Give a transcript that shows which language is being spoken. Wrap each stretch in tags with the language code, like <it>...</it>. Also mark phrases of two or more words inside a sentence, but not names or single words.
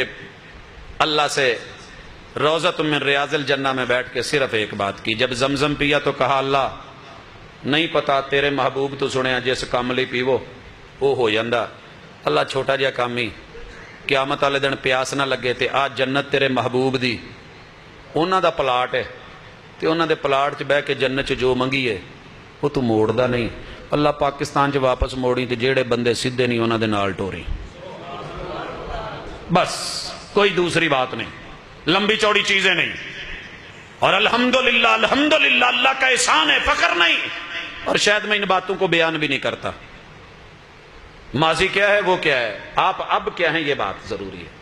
<ur>اللہ سے</ur> <ar>روضۃ من ریاض الجنہ</ar> <ur>میں بیٹھ کے صرف ایک بات کی. جب زمزم پیا تو کہا اللہ نہیں پتا</ur> <pa>تیرے محبوب تو سنیا جس کام لی پیو وہ ہو جاندہ. اللہ چھوٹا جہا کام ہی, قیامت والے دن پیاس نہ لگے تے آج جنت تیرے محبوب دی انہاں دا پلاٹ ہے, تے انہاں دے پلاٹ چ بہ کے جنت چ جو منگی ہے وہ تو موڑ دا نہیں. اللہ پاکستان چ واپس موڑی تے جیڑے بندے سیدھے نہیں انہاں دے نال ٹوری.</pa> <ur>بس کوئی دوسری بات نہیں, لمبی چوڑی چیزیں نہیں. اور الحمدللہ الحمدللہ اللہ کا احسان ہے, فخر نہیں. اور شاید میں ان باتوں کو بیان بھی نہیں کرتا. ماضی کیا ہے وہ کیا ہے, آپ اب کیا ہیں یہ بات ضروری ہے.</ur>